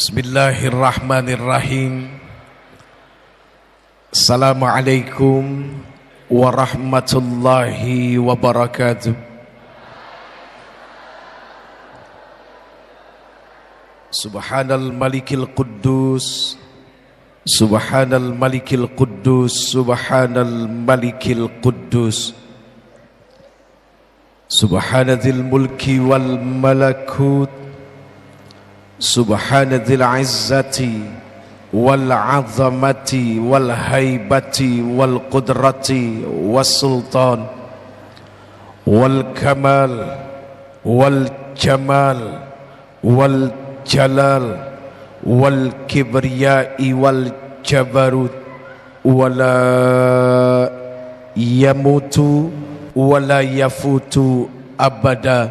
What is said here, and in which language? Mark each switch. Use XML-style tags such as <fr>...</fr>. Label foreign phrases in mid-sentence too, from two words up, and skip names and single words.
<ar>بسم الله الرحمن الرحيم السلام عليكم ورحمة الله وبركاته. سبحان الملك القدوس سبحان الملك القدوس سبحان الملك القدوس, Subhanal malikil quddus, سبحان ذي الملك والملكوت سبحان ذي العزة وال العظمة والهيبة والقدرة والسلطان والكمال والجمال والجلال والكبرياء والجبروت ولا يموت ولا يفوت أبدا.</ar>